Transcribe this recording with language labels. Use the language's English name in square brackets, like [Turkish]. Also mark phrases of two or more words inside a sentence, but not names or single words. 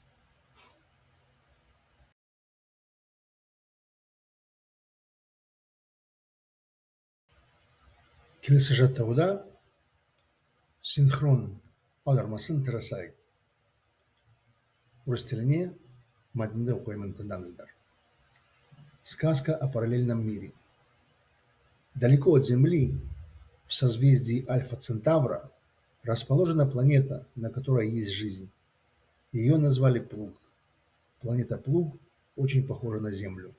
[Kazakh] Келесі жаттығуда синхрон аудармасын тырысайық. Орыс тіліне мәтінді оқимын, тыңдаңыздар. [Russian] Сказка о параллельном мире. Далеко от Земли, В созвездии Альфа Центавра расположена планета, на которой есть жизнь. Ее назвали Плуг. Планета Плуг очень похожа на Землю.